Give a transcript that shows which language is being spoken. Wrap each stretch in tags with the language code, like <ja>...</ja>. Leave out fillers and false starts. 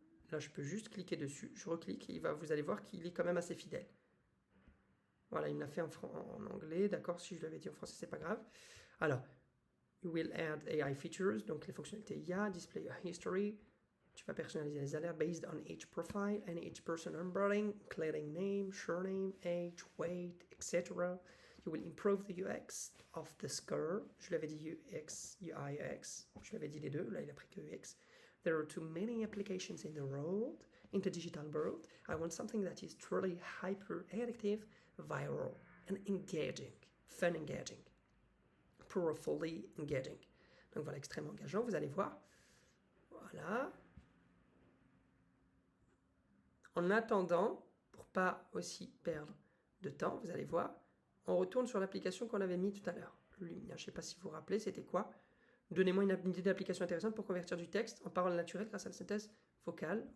<fr>Là, je peux juste cliquer dessus. Je reclique et vous allez voir qu'il est quand même assez fidèle. Voilà, il me l'a fait en anglais. D'accord, si je l'avais dit en français, c'est pas grave. Alors,</fr> <en>you will add AI features,</en> <fr>donc les fonctionnalités IA,</fr> <en>display a history.</en> <fr>Tu vas personnaliser les alertes</fr> <en>based on each profile and each person onboarding, including name, surname, age, weight, etc. You will improve the UX of the score.</en> <fr>Je l'avais dit UX, UI, UX. Je l'avais dit les deux. Là, il a pris que UX.</fr> <en>There are too many applications in the digital world. I want something that is truly hyper addictive, viral, and engaging. Fun engaging. Powerfully engaging.</en> <fr>Donc voilà, extrêmement engageant. Vous allez voir. Voilà. En attendant, pour pas aussi perdre de temps, vous allez voir, on retourne sur l'application qu'on avait mis tout à l'heure. Lumia, je ne sais pas si vous vous rappelez, c'était quoi? Donnez-moi une idée d'application intéressante pour convertir du texte en parole naturelle grâce à la synthèse vocale.</fr>